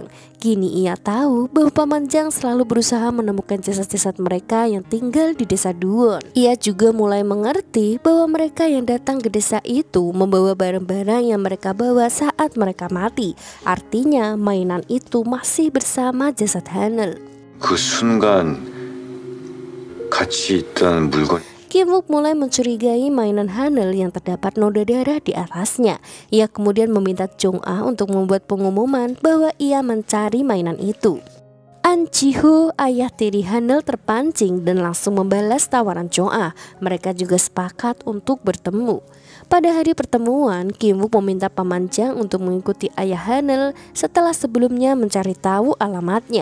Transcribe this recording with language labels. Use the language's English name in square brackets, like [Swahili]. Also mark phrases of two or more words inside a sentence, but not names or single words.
[Indonesian] Kini ia tahu bahwa Paman Jang selalu berusaha menemukan jasad-jasad mereka yang tinggal di desa Duwon. Ia juga mulai mengerti bahwa mereka yang datang ke desa itu membawa barang-barang yang mereka bawa saat mereka mati. Artinya mainan itu masih bersama jasad Hanel. [Korean] 그 순간 같이 있던 물건. [Indonesian] Kim Wook mulai mencurigai mainan Hanel yang terdapat noda darah di atasnya. Ia kemudian meminta Jong Ah untuk membuat pengumuman bahwa ia mencari mainan itu. An Ji-ho, ayah tiri Hanel, terpancing dan langsung membalas tawaran Jong Ah. Mereka juga sepakat untuk bertemu. Pada hari pertemuan, Kim Wook meminta Paman Jang untuk mengikuti ayah Hanel setelah sebelumnya mencari tahu alamatnya.